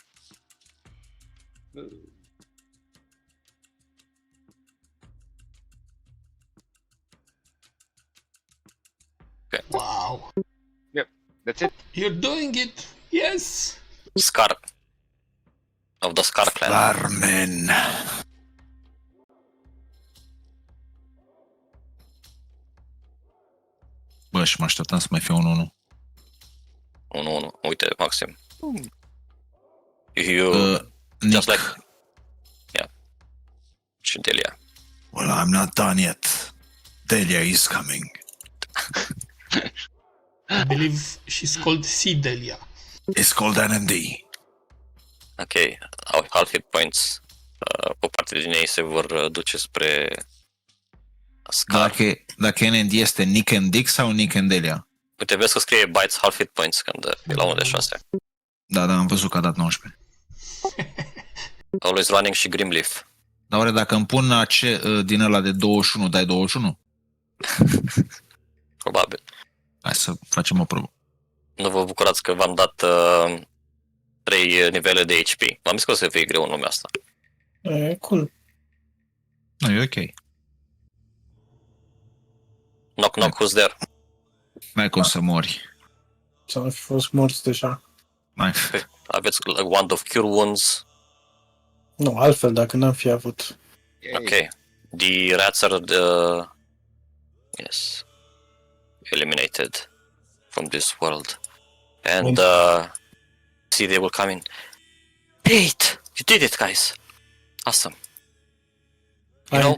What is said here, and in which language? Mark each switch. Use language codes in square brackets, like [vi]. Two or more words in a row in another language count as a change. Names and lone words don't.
[en] Wow. That's it. You're doing it. Yes. Scar. Of the Scar clan. Larmen. [ro] Bă, și mă așteptam să mai fie un 1-1. 1-1. Uite, maxim. [en] You just like... [ro] Yeah. Și Delia. [en] Well, I'm not done yet. Delia is coming. I believe she's called Sea Delia. It's called NMD. Ok. Au half hit points. [ro] O parte din ei se vor duce spre Scar. Dacă NMD este [en] Nick and Dick [ro] sau [en] Nick and Delia? [ro] Uite, vezi că scrie [en] bites half hit points [ro] când e la 1 de 6. Da, am văzut că a dat 19. Always Running și Grimleaf. Dar oare dacă îmi pun din ăla de 21, dai 21? Probabil. Hai să facem o probă. Nu vă bucurați că v-am dat 3 nivele de HP. M-am zis că o să fie greu în lumea asta. e cool. Nu, e ok. [en] Knock, who's there? [ro] N-ai cum să mori. Să fi fost morți deja. Mai. Aveți Wand of Cure Wounds. Nu, altfel, dacă n-am fi avut. [en] Yay. Okay. The rats are yes, eliminated from this world. And See, they will come in. Great! You did it, guys. Awesome. You know,